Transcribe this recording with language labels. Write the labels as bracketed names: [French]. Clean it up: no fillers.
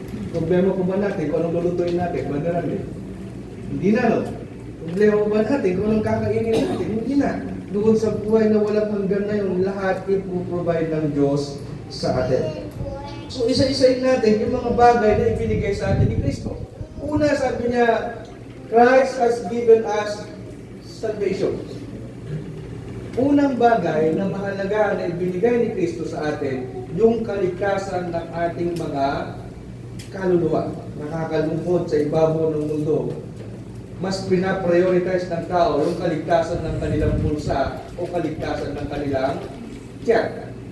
[Filipino] Problema ko ba natin kung anong lulutuin natin? Bandaran eh. Hindi na, no? Problema ko ba natin kung anong kakainin natin? Hindi na. Doon sa buhay na walang hanggan na yun, lahat ipoprovide ng Diyos sa atin. So, isa-isayin natin yung mga bagay na ibinigay sa atin ni Kristo. Una, sabi niya, [English] Christ has given us salvation. [Filipino] Unang bagay na mahalaga na ibinigay ni Kristo sa atin, yung kaligtasan ng ating mga kaluluwa. Nakakalungkot sa ibabaw ng mundo. Mas pinaprioritize ng tao yung kaligtasan ng kanilang pulsa o kaligtasan ng kanilang tiyan.